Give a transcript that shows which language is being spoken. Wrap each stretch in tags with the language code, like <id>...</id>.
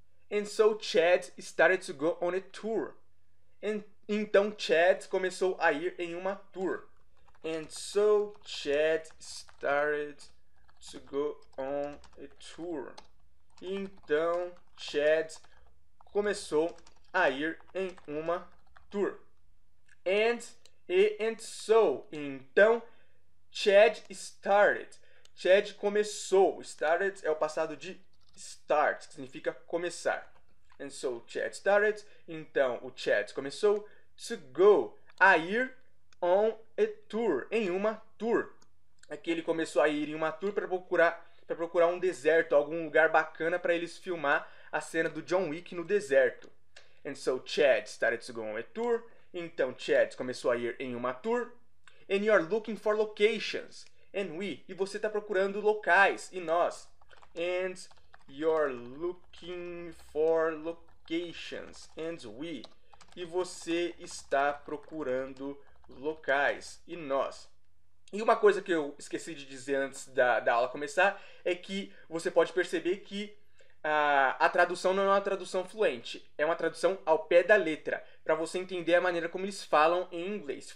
<en>And so Chad started to go on a tour.</en> <pt>Então Chad começou a ir em uma tour.</pt> <en>And so Chad started to go on a tour.</en> <pt>Então Chad começou a ir em uma tour.</pt> <en>And so.</en> <pt>Então</pt> <en>Chad started.</en> <pt>Chad começou. Started é o passado de start, que significa começar.</pt> <en>And so Chad started.</en> <pt>Então o Chad começou</pt> <en>to go,</en> <pt>a ir</pt> <en>on a tour,</en> <pt>em uma tour. Aqui ele começou a ir em uma tour para procurar um deserto, algum lugar bacana para eles filmar a cena do John Wick no deserto.</pt> <en>And so Chad started to go on a tour.</en> <pt>Então Chad começou a ir em uma tour.</pt> <en>And you're looking for locations. And we.</en> <pt>E você está procurando locais. E nós.</pt> <en>And you're looking for locations. And we.</en> <pt>E você está procurando locais. E nós. E uma coisa que eu esqueci de dizer antes da aula começar é que você pode perceber que a tradução não é uma tradução fluente, é uma tradução ao pé da letra, para você entender a maneira como eles falam em inglês.</pt>